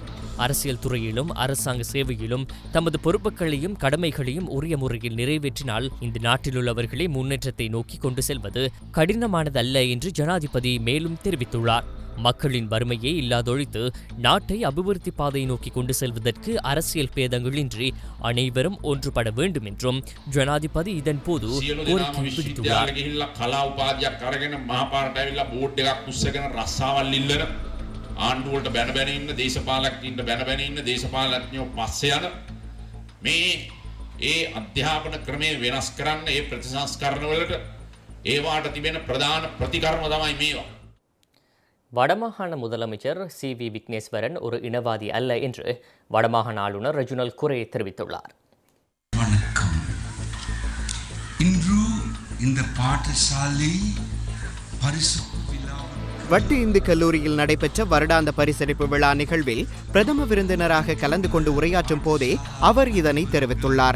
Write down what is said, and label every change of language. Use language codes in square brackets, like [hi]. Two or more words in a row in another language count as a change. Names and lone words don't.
[ta] அரசியல் துறையிலும் அரசாங்க சேவையிலும் தமது பொறுப்புகளையும் கடமைகளையும் உரிய முறையில் நிறைவேற்றினால் இந்த நாட்டிலுள்ளவர்களை முன்னேற்றத்தை நோக்கி கொண்டு செல்வது கடினமானதல்ல என்று ஜனாதிபதி மேலும் தெரிவித்துள்ளார். மக்களின் வறுமையை இல்லாதொழித்து நாட்டை அபிவிருத்தி பாதை நோக்கி கொண்டு செல்வதற்கு அரசியல் பேதங்களின்றி அனைவரும் ஒன்றுபட வேண்டும் என்றும் ஜனாதிபதி இதன் போது கோரிக்கை விடுத்துள்ளார். [si] ආණ්ඩුවලට බැන බැන ඉන්න දේශපාලකයින්ට බැන බැන ඉන්න දේශපාලඥයෝ පස්සේ යන මේ ඒ අධ්‍යාපන ක්‍රමය වෙනස් කරන්න ඒ ප්‍රතිසංස්කරණ වලට ඒවාට තිබෙන ප්‍රධාන ප්‍රතිකර්ම තමයි මේවා. [ta] வடமாகாண முதலமைச்சர் CV விக்னேஸ்வரன் ஒரு இனவாதி அல்ல என்று வடமாகாண ஆளுநர் ரெஜினல் குரே தெரிவித்துள்ளார். வணக்கம். இன்று இந்த பாடசாலை பரிசு வட்டு இந்து கல்லூரியில் நடைபெற்ற வருடாந்த பரிசளிப்பு விழா நிகழ்வில் பிரதம விருந்தினராக கலந்து கொண்டு உரையாற்றும் போதே அவர் இதனை தெரிவித்துள்ளார்.